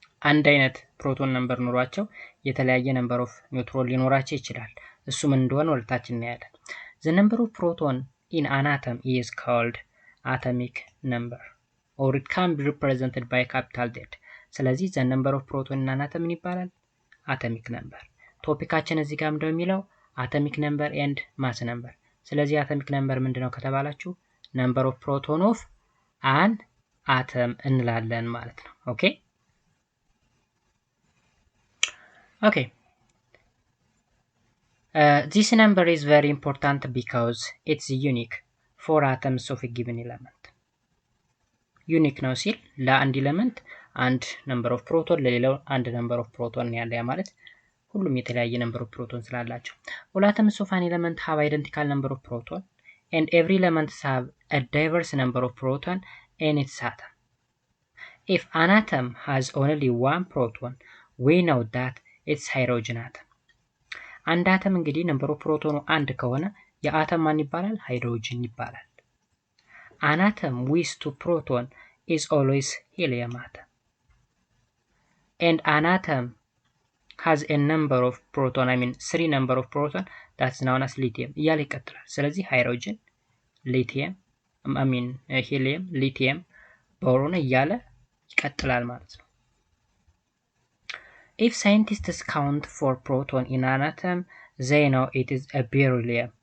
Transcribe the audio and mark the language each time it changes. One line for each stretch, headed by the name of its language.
Amharic: አንድ አይነት ፕሮቶን ነምበር ኖሯቸው የተለያየ ነምበር ኦፍ ኒውትሮን ሊኖራቸው ይችላል። እሱ ምን እንደሆነ ወደታችን እናያለን።
English: the number of proton in an atom is called atomic number or it can be represented by capital Z. ስለዚህ the number of proton in an atom
Amharic: ምን ይባላል?
English: atomic number።
Amharic: ቶፒካችን እዚህ ጋር እንደሚለው
English: atomic number and mass number። ስለዚህ atomic number
Amharic: ምንድነው ከተባላችሁ
English: number of proton of an atom
Amharic: እንላለን ማለት ነው።
English: ኦኬ this number is very important because it's unique for atoms of a given element.
Amharic: ዩኒክ ነው ሲል ለአንድ ኤሌመንት አንድ ነምበር ኦፍ ፕሮቶን ለሌላው አንድ ነምበር ኦፍ ፕሮቶን ያለ ያ ማለት ሁሉም የተለያየ ነምበር ኦፍ ፕሮቶን ስላላቸው።
English: all atoms of an element have identical number of proton and every element have a diverse number of proton in its atom. if an atom has only one proton we know that it's hydrogen atom.
Amharic: አንድ አተም እንግዲህ ነምበር ኦፍ ፕሮቶኑ አንድ ከሆነ የአተም ማን ይባላል? ሃይድሮጅን ይባላል።
English: An atom with two protons is always helium atom. And an atom has a number of proton, 3 number of proton that's known as lithium.
Amharic: እያለ ይቀጥላል። ስለዚህ ሃይድሮጅን፣ ሊቲየም፣ ሂሊየም፣ ሊቲየም፣ ቦሮን እያለ ይቀጥላል ማለት ነው።
English: If scientists count for proton in an atom, they know it is a beryllium.